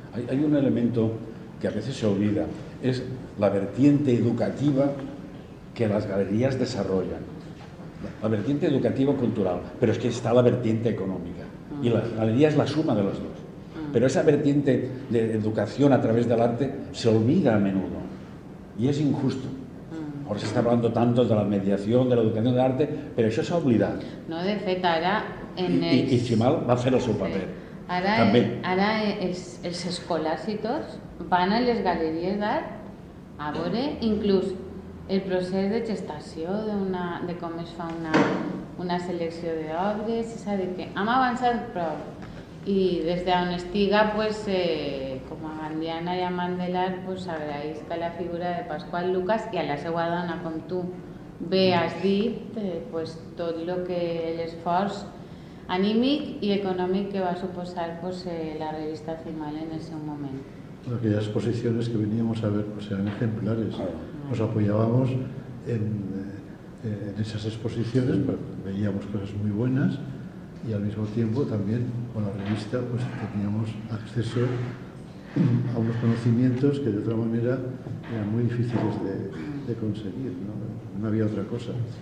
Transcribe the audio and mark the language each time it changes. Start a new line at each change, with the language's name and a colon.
Spanish: Hay un elemento que a veces se olvida, es la vertiente educativa que las galerías desarrollan. La vertiente educativo-cultural, pero es que está la vertiente económica. Y la galería es la suma de los dos. Pero esa vertiente de educación a través del arte se olvida a menudo. Y es injusto. Ahora se está hablando tanto de la mediación, de la educación de l'arte,
Catalan: però això s'ha oblidat. No, de fet, ara... I Chimal va fer el seu paper. Ara els escolars i tots van a les galeries d'art a veure inclús el procés de gestació de com es fa una selecció d'obres, és a dir, que hem avançat prou. I des d'on estiga, com a gandiana i amant de l'art, agraïsc a la figura de Pasqual Lucas i a la seva dona, com tu bé has dit, tot l'esforç anímic
Spanish: y económico
Catalan: que va a suposar la revista Cimal
Spanish: en ese momento. Aquellas exposiciones que veníamos a ver eran ejemplares. Nos apoyábamos en esas exposiciones, veíamos cosas muy buenas y al mismo tiempo también con la revista teníamos acceso a unos conocimientos que de otra manera eran muy difíciles de conseguir, no había otra cosa.